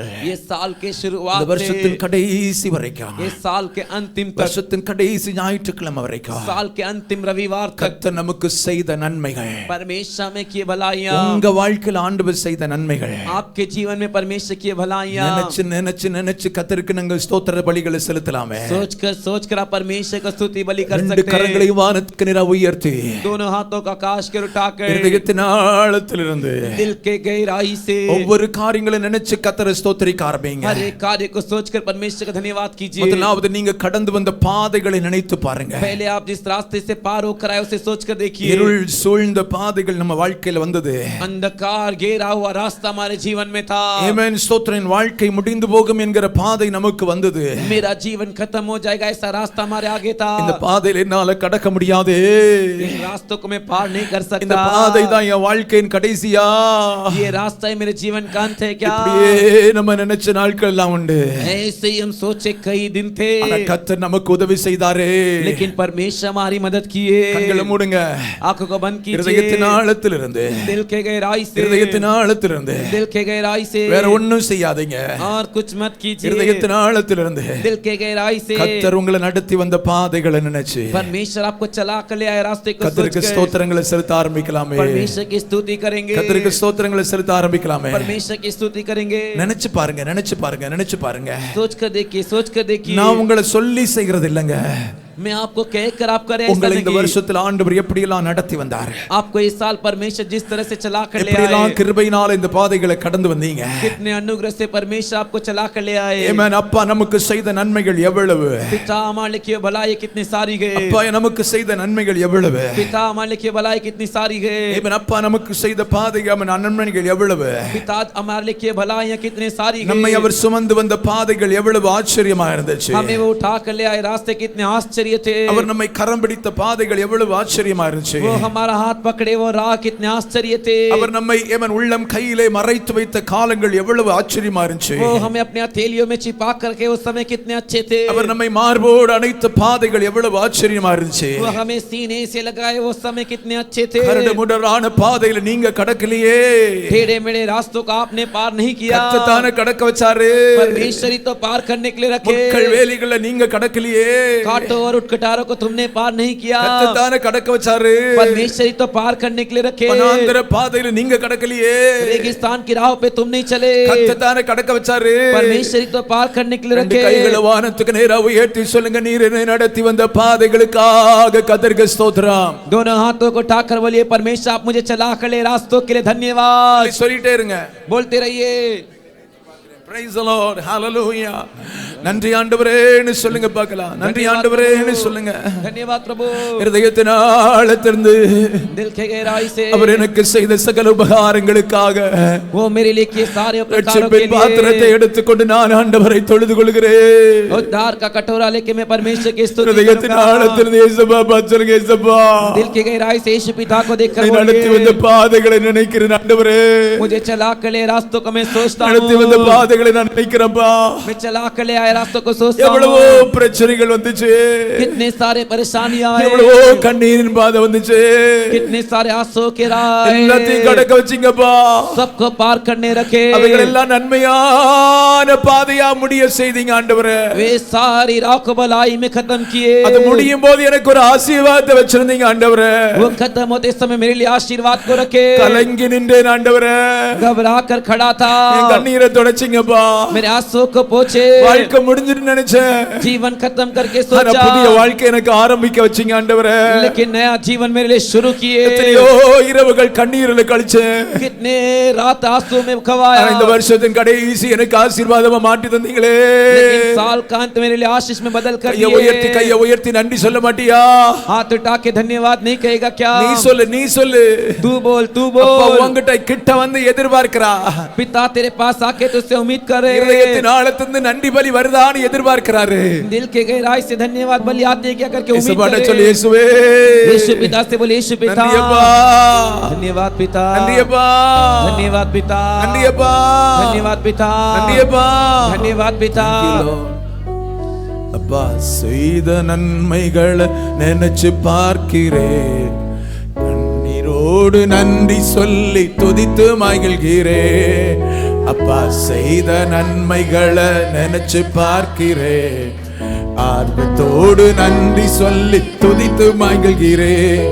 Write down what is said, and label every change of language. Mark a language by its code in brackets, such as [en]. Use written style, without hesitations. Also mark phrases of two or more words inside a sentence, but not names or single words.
[hi] ये साल के [ta] இந்த [hi] शुरुआत [ta] வருஷத்தின் [hi] से [ta] கடைசி வரைக்கும், [hi] ये साल के अंतिम तक, [ta] வருஷத்தின் கடைசி ஞாயிற்றுக்கிழமை வரைக்கும் [hi] साल के अंतिम रविवार तक [ta] கர்த்தர் நமக்கு செய்த நன்மைகள், [hi] परमेश्वर में किए भलाइयां, [ta] உங்க வாழ்க்கையில் ஆண்டவர் செய்த நன்மைகள் [hi] आपके जीवन में परमेश्वर किए भलाइयां [ta] நினைச்சு நினைச்சு நினைச்சு கர்த்தருக்கு நாங்கள் ஸ்தோத்திர பலிகளை செலுத்தலாமே. [hi] सोचकर आप परमेश्वर का स्तुति बलि कर [ta] ரெண்டு [hi] सकते हैं. [ta] கரங்களை வானத்துக்கு நேராக உயர்த்தி [hi] दोनों हाथों का आकाश के उठाकर [ta] இருதயத்தின் ஆழத்திலிருந்து [hi] दिल के गहराई से [ta] ஒவ்வொரு காரியங்களை நினைச்சு கர்த்தரை ஸ்தோத்திரிக்க ஆரம்பிங்க. [hi] हर एक कार्य को सोचकर परमेश्वर का धन्यवाद कीजिए. [ta] முதலாவது நீங்க கடந்து வந்த பாதைகளை நினைத்து பாருங்க. [hi] पहले आप जिस रास्ते से पार होकर आए उसे सोचकर देखिए. [ta] இருள் சூழ்ந்த பாதைகள் நம்ம வாழ்க்கையில வந்தது. [hi] अंधकार घेरा हुआ रास्ता हमारे जीवन में था. [ta] ஆமென். ஸ்தோத்திரன் வாழ்க்கை முடிந்து போகும் என்கிற பாதை நமக்கு வந்தது. [hi] मेरा जीवन खत्म हो जाएगा ऐसा रास्ता हमारे आगे था. [ta] இந்த பாதையில என்னால கடக்க முடியாது. [hi] इन रास्तों को मैं पार नहीं कर [ta] இந்த [hi] सकता. [ta] பாதை தான் என் வாழ்க்கையின் கடைசியா. [hi] ये रास्ता ही मेरे जीवन का अंत है क्या? [ta] இப்படியே நம்ம நினைச்ச நாட்கள் எல்லாம் உண்டு. [hi] ऐसे ही हम सोचे कई दिन थे, [ta] ஆனா கர்த்தர் நமக்கு உதவி செய்தாரே. [hi] लेकिन परमेश्वर हमारी मदद किए. [ta] கண்களை மூடுங்க. [hi] आंखों को बंद [ta] இருதயத்தின் [hi] कीजिए. [ta] ஆழத்திலிருந்து, [hi] दिल के गहराई से, [ta] இருதயத்தின் ஆழத்திலிருந்து [hi] दिल के गहराई से [ta] வேற ஒண்ணும் செய்யாதீங்க. [hi] और कुछ मत कीजिए. [ta] இருதயத்தின் ஆழத்திலிருந்து [hi] दिल के गहराई से [ta] கர்த்தர் உங்களை நடத்தி வந்த பாதைகளை நினைச்சு [hi] परमेश्वर आपको चला कर ले आए रास्ते को [ta] கர்த்தருக்கு [hi] सोचकर [ta] ஸ்தோத்திரங்களை செலுத்த ஆரம்பிக்கலாமே. [hi] परमेश्वर की स्तुति करेंगे. [ta] கர்த்தருக்கு ஸ்தோத்திரங்களை செலுத்த ஆரம்பிக்கலாமே. [hi] परमेश्वर की स्तुति करेंगे. [ta] நினைச்சு பாருங்க, நினைச்சு பாருங்க, நினைச்சு பாருங்க. [hi] सोचकर देखिए. [ta] நான் உங்களை சொல்லி செய்கிறது இல்லைங்க. [hi] मैं आपको कहकर आप करें ऐसा [ta] உங்களை இந்த [hi] नहीं. [ta] வருஷத்தில் ஆண்டவர் எப்படி எல்லாம் நடத்தி வந்தார், [hi] आपको इस साल परमेश्वर जिस तरह से चला कर ले [ta] எப்படி எல்லாம் [hi] आए, [ta] கிருபையினால இந்த பாதைகளை கடந்து வந்தீங்க. [hi] कितने अनुग्रह से परमेश्वर आपको चला कर ले आए. [ta] ஆமென். அப்பா நமக்கு செய்த நன்மைகள் எவ்வளவு, [hi] पिता हमारे लिए भलाई कितनी सारी है. [ta] அப்பா நமக்கு செய்த நன்மைகள் எவ்வளவு, [hi] पिता हमारे लिए भलाई कितनी सारी है. [ta] ஆமென். அப்பா நமக்கு செய்த பாதைகள் நன்மைகள் எவ்வளவு, [hi] पिता हमारे लिए भलाइयां कितनी सारी है. [ta] நம்மை அவர் சுமந்து வந்த பாதைகள் எவ்வளவு ஆச்சரியமா இருந்துச்சு. [hi] हमें वो उठा कर ले आए रास्ते कितने आश्चर्य थे. [ta] அவர் நம்மை கரம் பிடித்த பாதைகள் எவ்வளவு ஆச்சரியமா இருந்துச்சு. [hi] वो हमारा हाथ पकड़े वो राह कितने आश्चर्य थे. [ta] அவர் நம்மை ஏமன் உள்ளம் கையிலே மறைத்து வைத்த காலங்கள் எவ்வளவு ஆச்சரியமா இருந்துச்சு. [hi] वो हमें अपने हथेलियों में छिपा करके उस समय कितने अच्छे थे. [ta] அவர் நம்மை மார்போடு அணைத்த பாதைகள் எவ்வளவு ஆச்சரியமா இருந்துச்சு. [hi] वो हमें सीने से लगाए वो समय कितने अच्छे थे. [ta] கரடுமுரடான பாதையில நீங்க கடக்கலையே, [hi] टेढ़े मेढ़े रास्तों का आपने पार नहीं किया. [ta] கர்த்தர் தானே கடக்க வச்சாரு. [hi] परमेश्वर ही तो पार करने के लिए रखे. [ta] முட்கள் வேலிகள நீங்க கடக்கலையே, [hi] कांटों और ऊंट कटारों को तुमने पार नहीं किया। [ta] கர்த்தர் கடக்க வச்சாரு. [hi] परमेश्वर ही तो पार करने के लिए रखे। [ta] வனாந்தர பாதையில நீங்க கடக்கலையே. [hi] रेगिस्तान की राह पे तुम नहीं चले। [ta] கர்த்தர் கடக்க வச்சாரு. [hi] परमेश्वर ही तो पार करने के लिए रखे। [ta] கைகளை வானத்துக்கு நேரா உயர்த்தி சொல்லுங்க, நீர் என்னை நடத்தி வந்த பாதைகளுக்காக கர்த்தருக்கு ஸ்தோத்திரம். [hi] दोनों हाथों को उठाकर बोलिए, परमेश्वर आप मुझे चला कर रास्तों के लिए धन्यवाद। [ta] சொல்லிட்டே இருங்க, [hi] बोलते रहिए। [en] Praise the Lord, hallelujah. [ta] நன்றி ஆண்டவரேன்னு சொல்லுங்க பார்க்கலாம். நன்றி ஆண்டவரேன்னு சொல்லுங்க. [hi] धन्यवाद प्रभु। [ta] இருதயத்தின் ஆழத்திலிருந்து [hi] दिल के गहराई से [ta] அவர் எனக்கு செய்த சகல உபகாரங்களுக்காக [hi] वो मेरे लिए किए सारे उपकारों के लिए [ta] பாத்திரத்தை எடுத்துக்கொண்டு நான் ஆண்டவரை தொழுது கொள்கிறேன். [hi] उद्धार का कटोरा लेके मैं परमेश्वर की स्तुति [ta] இருதயத்தின் ஆழத்திலிருந்து இயேசுவா பாச்சருங்க, இயேசுவா [hi] दिल की गहराई से यीशु पिता को देखकर [ta] நான் நடத்தி வந்த பாதைகளை நினைக்கிறேன் ஆண்டவரே. [hi] मुझे चला कर ले रास्तों को मैं सोचता हूं। [ta] நடத்தி வந்த பாதைகளை நான் நினைக்கிறேன்ப்பா. [hi] मैं चला कर ले आए रास्तों को सोचता हूं। [ta] எவ்வளவோ பிரச்சனைகள் வந்துச்சு, [hi] कितने सारे परेशानियां आए, [ta] எவ்வளவோ கண்ணீரின் பாதை வந்துச்சு, [hi] कितने सारे आंसू के राह [ta] எல்லாத்தையும் கடக்க வச்சீங்கப்பா. [hi] सबको पार करने रखे। [ta] அவைகள் எல்லாம் நன்மையான பாதையா முடிய செய்தீங்க ஆண்டவரே. [hi] वे सारी राह को भलाई में खत्म किए। [ta] அது முடியும் போது எனக்கு ஒரு ஆசீர்வாதத்தை வச்சிருந்தீங்க ஆண்டவரே. [hi] वो खत्म होते समय मेरे लिए आशीर्वाद को रखे। [ta] கலங்கி நின்றேன் ஆண்டவரே, [hi] घबरा कर खड़ा था, [ta] என் கண்ணீரை தொடச்சிங்கப்பா. [hi] मेरे आंसू को पोंछे। [ta] வாழ்க்கை முடிஞ்சிட்டு நினைச்சேன், [hi] जीवन खत्म करके [ta] ஆனா [hi] सोचा, [ta] புதிய வாழ்க்கை எனக்கு ஆரம்பிக்க வச்சீங்க ஆண்டவரே. [hi] लेकिन नया जीवन मेरे लिए शुरू किए। [ta] எத்தனையோ இரவுகள் கண்ணீரில் கழிச்சேன், [hi] कितने रात आंसू में खवाया, [ta] இந்த வருஷத்தின் கடைசி எனக்கு ஆசீர்வாதமா மாட்டி தந்தீங்களே. [hi] लेकिन साल का अंत मेरे लिए आशीष में बदल कर [ta] கையை உயர்த்தி நன்றி சொல்ல மாட்டியா? [hi] हाथ उठा के धन्यवाद नहीं कहेगा क्या? [ta] நீ சொல்லு. [hi] तू बोल [ta] அப்பா உன்கிட்ட கிட்ட வந்து எதிர்பார்க்கிறா. [hi] पिता तेरे पास आके तुझसे उम्मीद करे। [ta] இதயத்தின் ஆழத்திலிருந்து நன்றி பலி வருதான்னு எதிர்பார்க்கிறாரு. [hi] दिल के गहराई से धन्यवाद बलि आते क्या करके उम्मीद करे। [ta] சொல்லு இயேசுவே, [hi] यीशु पिता से बोले, यीशु पिता धन्यवाद पिता, धन्यवाद पिता, धन्यवाद पिता, धन्यवाद पिता। [ta] அப்பா செய்த நன்மைகளை நினைச்சு பார்க்கிறேன், கண்ணீரோடு நன்றி சொல்லி துதித்து மகிழ்கிறேன். அப்பா செய்த நன்மைகளை நினைச்சு பார்க்கிறேன், ஆர்வத்தோடு நன்றி சொல்லி துதித்து மகிழ்கிறேன்.